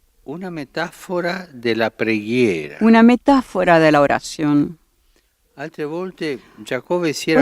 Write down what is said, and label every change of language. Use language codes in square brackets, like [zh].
[it] una metafora della preghiera. [es] Una metáfora de la oración. [it] Altre volte Giacobbe si era